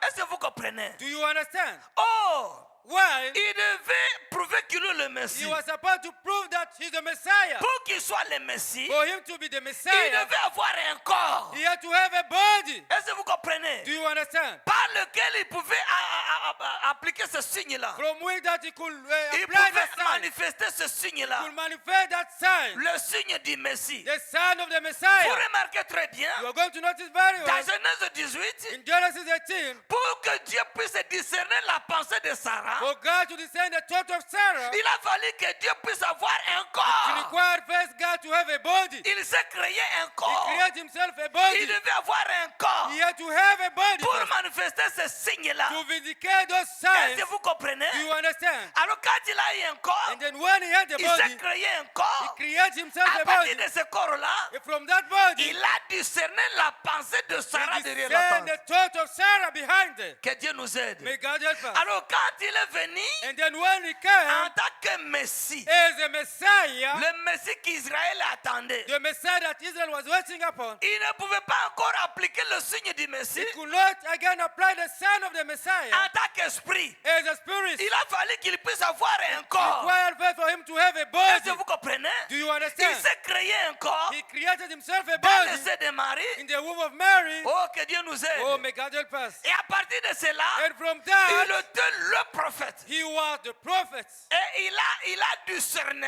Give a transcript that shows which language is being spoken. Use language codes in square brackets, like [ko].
[fr] Est-ce que vous comprenez? [en] Do you understand? [fr] Oh, [en] Why? [fr] il devait prouver qu'il est le [en] He [fr] Messie. [en] was supposed to prove that he's the Messiah. [fr] Pour qu'il soit le Messie, [en] For him to be the [fr] il [en] Messiah, [fr] devait avoir un corps. [en] he had to have a body. [fr] Est-ce que vous comprenez? [en] Do you understand? [fr] Par lequel il pouvait appliquer ce signe-là. [en] From which that he could [fr] Il [en] apply [fr] pouvait [en] that sign, [fr] manifester ce signe-là. [en] could manifest that sign, [fr] Le signe du Messie. [en] the sign of the [fr] Vous [en] Messiah. [fr] remarquez très bien, [en] You are going to notice very [fr] dans [en] well [fr] Genèse 18, [en] in Genesis 18, [fr] pour que Dieu puisse discerner la pensée de Sarah, [en] for God to descend the thought of Sarah, [fr] il a fallu que Dieu puisse avoir un [en] it [fr] corps. [en] required first God to have a body. [fr] Il s'est créé un [en] He [fr] corps. [en] created himself a [fr] Il [en] body. [fr] devait avoir un corps [en] He had to have a body [fr] pour [en] first [fr] manifester ce signe-là. [en] to vindicate those [fr] Est-ce [en] signs. [fr] que vous comprenez? [en] Do you understand? [fr] Alors quand il a eu un corps, [en] And then when he had the [fr] il s'est [en] body, [fr] créé un [en] he [fr] corps. [en] created himself [fr] À [en] a [fr] partir [en] body. [fr] de ce corps-là, [en] And from that body, [fr] il a discerné la pensée de Sarah [en] he [fr] derrière la [en] discerned [fr] tente. [en] the thought of Sarah behind it. [fr] Que Dieu nous aide. [en] May God help us. [fr] Alors quand il est venu [en] And then when he [fr] en [en] came [fr] tant que Messie, [en] as a Messiah, [fr] le Messie qu'Israël attendait, [en] the Messiah that Israel was waiting upon, [fr] il ne pouvait pas encore appliquer le signe du [en] he [fr] Messie [en] could not again apply the sign of the Messiah [fr] en tant qu'esprit. [en] as a spirit. [fr] Il a fallu qu'il puisse avoir un corps. [en] Required first for him to have a [fr] Est-ce que [en] body. [fr] vous comprenez? [en] Do you you [fr] Il [en] understand? [fr] s'est créé un corps [en] He created himself a [fr] dans le [en] body [fr] sein de Marie. [en] in the womb of Mary. [fr] Oh, que Dieu nous aide. [en] Oh, may God help us. [fr] Et à partir de cela, [en] And from [fr] il [en] that, [fr] était le prophète. [en] he was the prophet. [fr] Et il a discerné